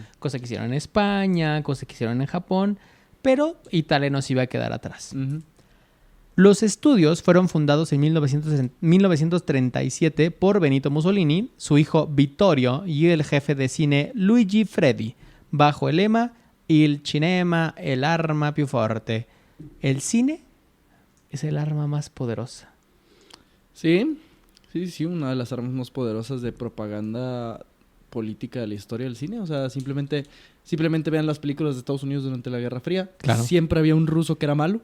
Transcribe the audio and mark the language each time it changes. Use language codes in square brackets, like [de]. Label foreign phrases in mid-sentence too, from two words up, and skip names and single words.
[es] cosa que hicieron en España, cosa que hicieron en Japón, pero Italia no se iba a quedar atrás. Uh-huh. Los estudios fueron fundados en 1937 por Benito Mussolini, su hijo Vittorio y el jefe de cine Luigi Freddi, bajo el lema [it] Il cinema è l'arma più forte. [es] El cine es el arma más poderosa. Sí, una de las armas más poderosas de propaganda política de la historia del cine. O sea, simplemente vean las películas de Estados Unidos durante la Guerra Fría. Claro. Siempre había un ruso que era malo.